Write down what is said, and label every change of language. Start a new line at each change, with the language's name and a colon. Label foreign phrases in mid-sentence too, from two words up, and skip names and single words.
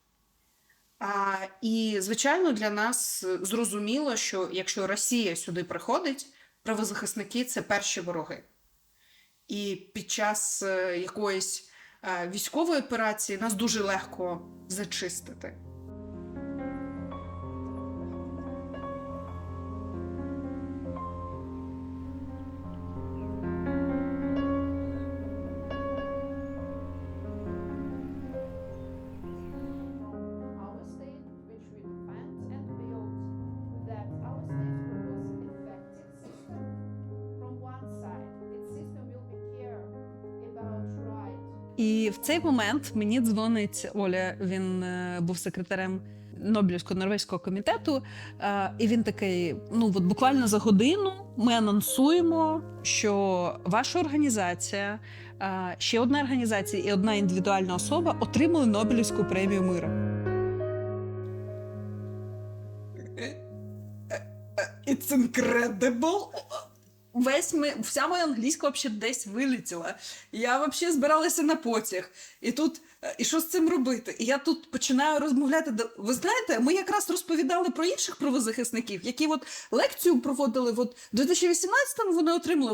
Ukrainian: І, звичайно, для нас зрозуміло, що якщо Росія сюди приходить, правозахисники – це перші вороги. І під час якоїсь військової операції нас дуже легко зачистити.
English: Our state, which we defend and build, that our state proposes effective system. From one side, its system will be care about right.
Ukrainian: І в цей момент мені дзвонить Оля, він був секретарем Нобелівського норвезького комітету, і він такий, буквально за годину ми анонсуємо, що ваша організація, ще одна організація і одна індивідуальна особа отримали Нобелівську премію миру.
English: It's incredible!
Ukrainian: Вся моя англійська взагалі десь вилетіла. Я взагалі збиралася на потяг. І тут, і що з цим робити? І я тут починаю розмовляти. Ви знаєте, ми якраз розповідали про інших правозахисників, які лекцію проводили, в 2018-му вони отримали.